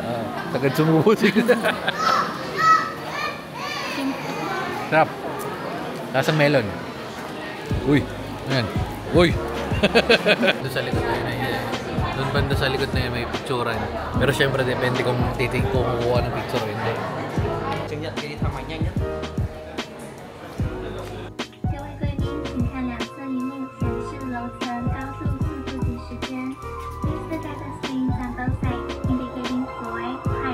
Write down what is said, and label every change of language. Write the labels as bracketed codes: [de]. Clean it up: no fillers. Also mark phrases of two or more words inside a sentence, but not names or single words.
[tl] Sagad sumubo sila. Sarap. Lasang melon. Uy. Ayan. Uy. Doon sa likod na yun. Doon banda sa likod na yun may picturean. Pero syempre depende kung kukuha ng picture o hindi. [zh] 各位贵宾，请看两侧荧幕显示楼层高速速度及时间。 [en] Please look at the screens on both sides indicating floor,